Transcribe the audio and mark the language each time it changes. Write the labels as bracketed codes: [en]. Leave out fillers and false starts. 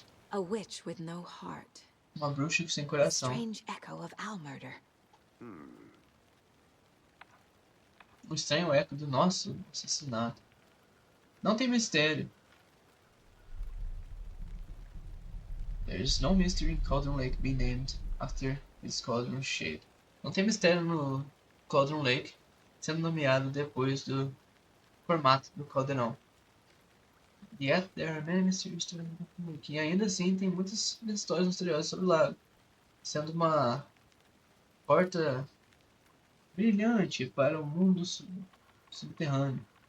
[en] A witch with no heart. [pt] Uma bruxa sem [en] A [pt] coração. [en] strange echo of Al murder. [pt] O estranho eco do nosso assassinato. Não tem mistério. [en] There is no mystery in Cauldron Lake being named after its cauldron shape. [pt] Não tem mistério no Cauldron Lake sendo nomeado depois do formato do caldeirão. [en] Yet there are many mysterious stories about the lake. [pt] E ainda assim tem muitas histórias misteriosas sobre o lago, sendo uma porta brilhante para o mundo subterrâneo.